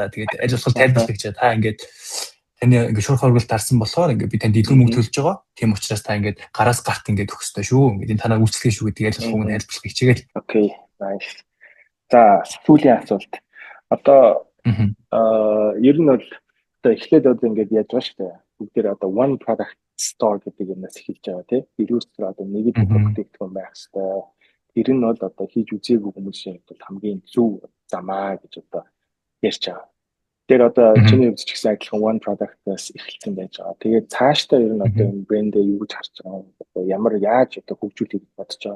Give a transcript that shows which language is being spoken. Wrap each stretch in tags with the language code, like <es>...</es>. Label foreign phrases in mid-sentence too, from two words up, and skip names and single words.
<mn>Тэгээд аль болох тайлбарлах гэж та ингээд таны ингээд шуурхай хөргөлт дарсан болохоор ингээд би танд илүү мөнгө төлж байгаа. Тийм учраас та ингээд гараас гарт ингээд өгөх ёстой шүү. Ингээд энэ танаа үйлчлэгээ шүү гэдэг аль болох хүн тайлбарлах хичээгээл.</mn> <en>Okay, nice.</en> <mn>За, сүүлийн асуулт. Одоо ер нь бол одоо эхлээд одоо ингээд яаж байгаа шүү дээ. Бүгдээр одоо</mn> <en>one product store</en> <mn>гэдэг юмнаас эхэлж байгаа тийм. Ерөөсөө одоо нэг бүтээгдэхүүн байх хэрэгтэй. Тэр нь бол одоо хийж үзээгүй хүмүүсийн хувьд хамгийн зөв замаа гэж одоо ярьж байгаа. Тэр одоо чиний хувьд ч гэсэн адилхан</mn> <en>one product-</en> <mn>аас эхэлсэн байж байгаа. Тэгээд цаашдаа ер нь одоо энэ брэндээ юу гэж харж байгаа юм. Одоо ямар яаж одоо хөгжүүлэх гэж бодож байгаа.</mn>